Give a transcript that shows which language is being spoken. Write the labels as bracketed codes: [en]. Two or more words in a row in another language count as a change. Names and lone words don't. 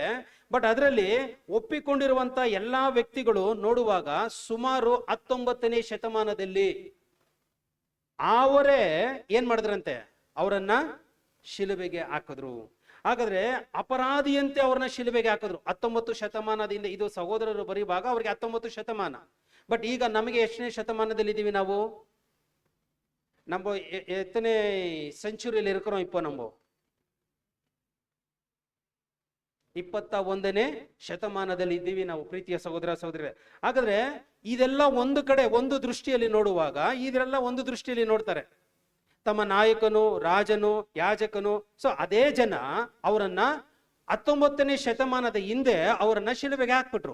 [kn] ಬಟ್ ಅದರಲ್ಲಿ ಒಪ್ಪಿಕೊಂಡಿರುವಂತ ಎಲ್ಲಾ ವ್ಯಕ್ತಿಗಳು ನೋಡುವಾಗ ಸುಮಾರು 19ನೇ ಶತಮಾನದಲ್ಲಿ ಅವರೇ ಏನ್ ಮಾಡಿದ್ರಂತೆ, ಅವರನ್ನ ಶಿಲುಬೆಗೆ ಹಾಕಿದ್ರು. ಹಾಗಾದ್ರೆ ಅಪರಾಧಿಯಂತೆ ಅವ್ರನ್ನ ಶಿಲುಬೆಗೆ ಹಾಕಿದ್ರು 19 ಶತಮಾನದಿಂದ. ಇದು ಸಹೋದರರು ಬರೀವಾಗ ಅವ್ರಿಗೆ 19 ಶತಮಾನ. ಬಟ್ ಈಗ ನಮಗೆ ಎಷ್ಟನೇ ಶತಮಾನದಲ್ಲಿ ಇದೀವಿ ನಾವು? [ta] நம்ம எத்தனை செஞ்சுரியில் இருக்கிறோம் இப்போ? [kn] நம்ம 21ನೇ ಶತಮಾನದಲ್ಲಿ ಇದ್ದೀವಿ ನಾವು, ಪ್ರೀತಿಯ ಸಹೋದರ ಸಹೋದರಿಯರೇ. ಹಾಗಾದ್ರೆ ಇದೆಲ್ಲ ಒಂದು ಕಡೆ ಒಂದು ದೃಷ್ಟಿಯಲ್ಲಿ ನೋಡುವಾಗ ಇದೆಲ್ಲ ಒಂದು ದೃಷ್ಟಿಯಲ್ಲಿ ನೋಡ್ತಾರೆ, ತಮ್ಮ ನಾಯಕನು, ರಾಜನು, ಯಾಜಕನು. ಸೊ ಅದೇ ಜನ ಅವರನ್ನ 19ನೇ ಶತಮಾನದ ಹಿಂದೆ ಅವರನ್ನ ಶಿಲುಬೆಗೆ ಹಾಕ್ಬಿಟ್ರು.